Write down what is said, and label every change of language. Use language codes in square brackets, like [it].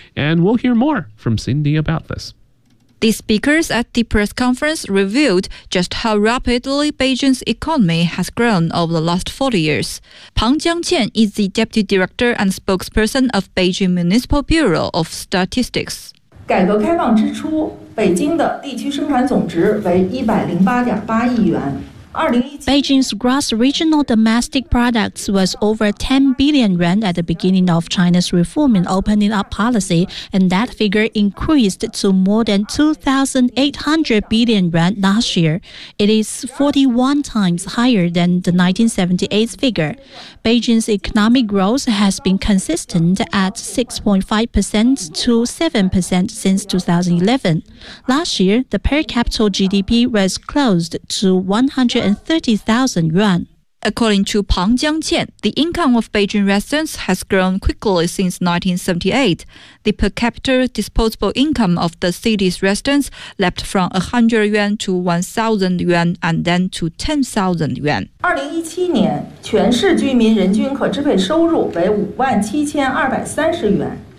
[en] And we'll hear more from Cindy about this. The speakers at the press conference revealed just how rapidly Beijing's economy has grown over the last 40 years. Pang Jiangqian is the deputy director and spokesperson of Beijing Municipal Bureau of Statistics. [zh] 改革开放之初, 北京的地区生产总值为108.8亿元。 [en] Beijing's gross regional domestic products was over 10 billion yuan at the beginning of China's reform and opening up policy, and that figure increased to more than 2,800 billion yuan last year. It is 41 times higher than the 1978 figure. Beijing's economic growth has been consistent at 6.5% to 7% since 2011. Last year, the per capita GDP was closed to 130,000 yuan. According to Pang Jiangqian, the income of Beijing residents has grown quickly since 1978. The per capita disposable income of the city's residents leapt from 100 yuan to 1,000 yuan and then to 10,000 yuan. [zh] 2017年，全市居民人均可支配收入为57,230元。